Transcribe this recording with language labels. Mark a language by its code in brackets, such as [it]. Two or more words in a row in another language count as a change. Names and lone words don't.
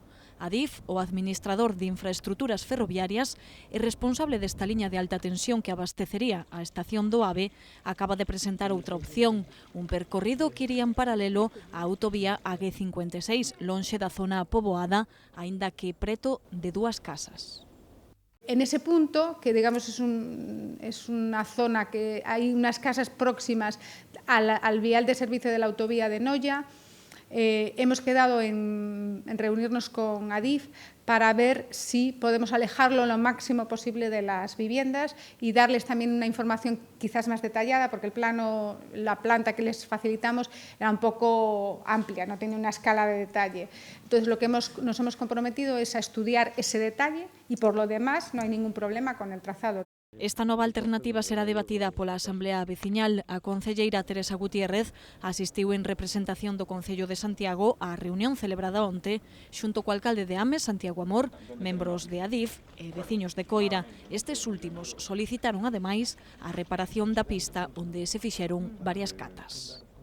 [gl] Adif, o administrador de infraestructuras ferroviarias e responsable desta liña de alta tensión que abastecería a estación do AVE, acaba de presentar outra opción, un percorrido que iría en paralelo á autovía AG56, lonxe da zona poboada, aínda que preto de dúas casas. [es] En ese punto, que digamos es una zona que hay unas casas próximas al vial de servicio de la autovía de Noia, hemos quedado en reunirnos con Adif para ver si podemos alejarlo lo máximo posible de las viviendas y darles también una información quizás más detallada, porque la planta que les facilitamos era un poco amplia, no tiene una escala de detalle. Entonces, lo que nos hemos comprometido es a estudiar ese detalle y, por lo demás, no hay ningún problema con el trazado. [gl] Esta nova alternativa será debatida pola Asamblea Veciñal. A concelleira Teresa Gutiérrez asistiu en representación do Concello de Santiago á reunión celebrada onte xunto co alcalde de Ames, Santiago Amor, membros de Adif e veciños de Coira. Estes últimos solicitaron ademais a reparación da pista onde se fixeron varias catas.